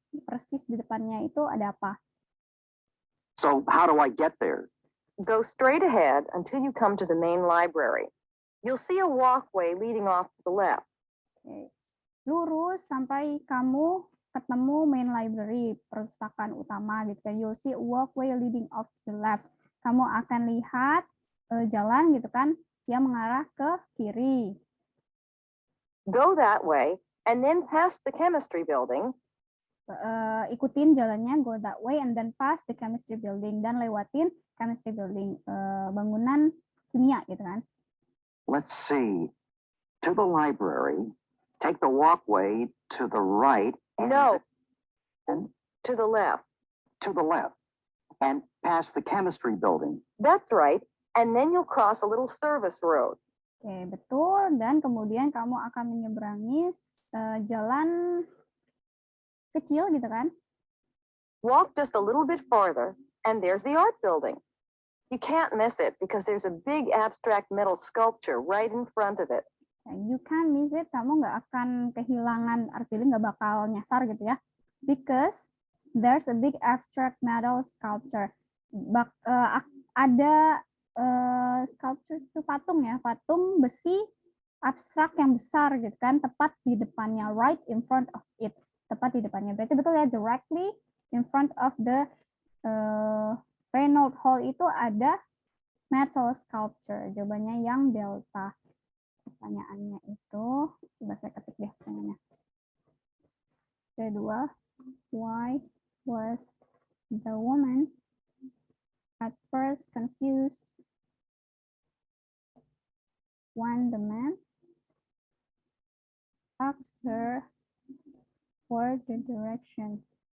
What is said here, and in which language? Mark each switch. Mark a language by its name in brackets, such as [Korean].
[Indonesian] Persis di depannya itu ada apa? [English] So how do I get there? Go straight ahead until you come to the main library. You'll see a walkway leading off to the left. Okay. [Indonesian] Lurus sampai kamu ketemu main library, perpustakaan utama gitu kan. [English] You'll see a walkway leading off to the left. [Indonesian] Kamu akan lihat jalan gitu kan yang mengarah ke kiri. [English] Go that way and then pass the chemistry building. [Indonesian] Ikutin jalannya, [English] go that way and then pass the chemistry building, [Indonesian] dan lewatin [English] chemistry building, [Indonesian] bangunan kimia gitu kan. [English] Let's see. To the library. Take the walkway to the right. No, to the left. To the left. And pass the chemistry building. That's right. And then you'll cross a little service road. [Indonesian] Oke, betul. Dan kemudian kamu akan menyeberangi jalan kecil gitu kan. [English] Walk just a little bit farther, and there's the art building. You can't miss it because there's a big abstract metal sculpture right in front of it. You can't miss it, [Indonesian] kamu nggak akan kehilangan art building, nggak bakal nyasar gitu ya. [English] Because there's a big abstract metal sculpture. Ada [Indonesian] sculpture itu patung ya, patung besi abstrak yang besar gitu kan, tepat di depannya, [English] right in front of it, [Indonesian] tepat di depannya. Berarti betul ya, [English] directly in front of the Reynold Hall [Indonesian] itu ada metal sculpture. Jawabannya yang delta. Pertanyaannya itu, coba saya ketik deh pertanyaannya. Kedua, [English] why was the woman at first confused when the man asked her for the direction?